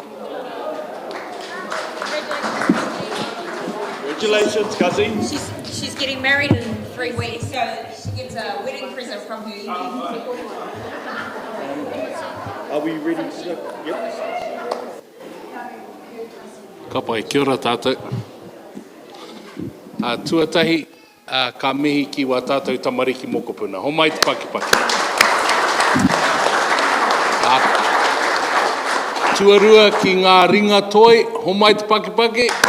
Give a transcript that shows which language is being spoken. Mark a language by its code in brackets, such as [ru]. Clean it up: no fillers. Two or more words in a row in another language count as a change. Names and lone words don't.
[en] Congratulations, cousin. She's getting married in 3 weeks, so she gets a wedding present from her. Are we ready to go? Yep. [mi] Ka pai, kia ora tātou. Tuatahi, ka mihi ki wā tātou tamariki mokopuna. Ho mai te pakipaki. Tuarua ki ngā ringa toi, ho mai te pakipaki.